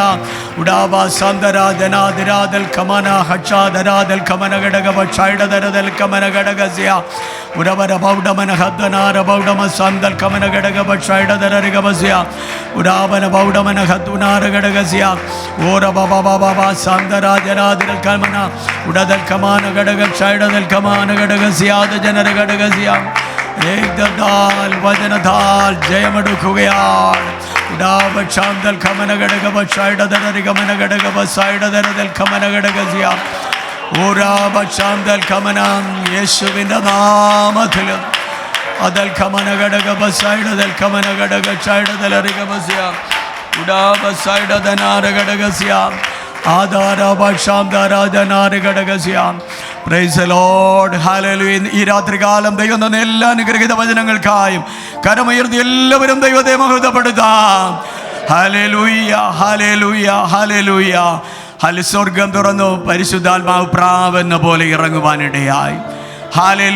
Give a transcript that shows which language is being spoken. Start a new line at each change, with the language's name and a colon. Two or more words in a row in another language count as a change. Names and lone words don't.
English: Udaba Sandara Dana Dira del Kamana Hacha Dara del Kamana Gadagaba Chida Dara del Kamana Gadagazia Udabara Baudamana Hadana Baudama Sandal Kamana Gadagaba Chida Dara Rigabazia Udabana Baudamana Haduna Gadagazia Ora Baba Baba Sandara Dara del Kamana Udadal Kamana Gadaga Chida del Kamana Gadagazia the Janara Gadagazia Ekdal Vajanadal Jayamadu Kugayar Udaba Chandal Kamanagadaga Shaida Darigamanagadagaba Saida Del Kamanagadaga Uraba Chandal Kamanam Yeshuvinamathil Adal Kamanagadaga Saida Del Kamanagadaga Shaida Delarigabazia Udaba Saida Danaragadagasya Adara Bashamdara Danarigadagasya. Praise the Lord. Hallelujah.
Malayalam: ഈ രാത്രികാലം ദൈവം തന്ന എല്ലാ അനുഗ്രഹീത വചനങ്ങൾക്കായും കരമുയർത്തി എല്ലാവരും ദൈവത്തെ മഹത്വപ്പെടുത്താം. ഹല്ലേലൂയ, ഹല്ലേലൂയ, ഹല്ലേലൂയ. സ്വർഗ്ഗം തുറന്നു, പരിശുദ്ധാത്മാവ് പ്രാവെന്ന പോലെ ഇറങ്ങുവാനിടയായി. ഹല്ലേലൂയ.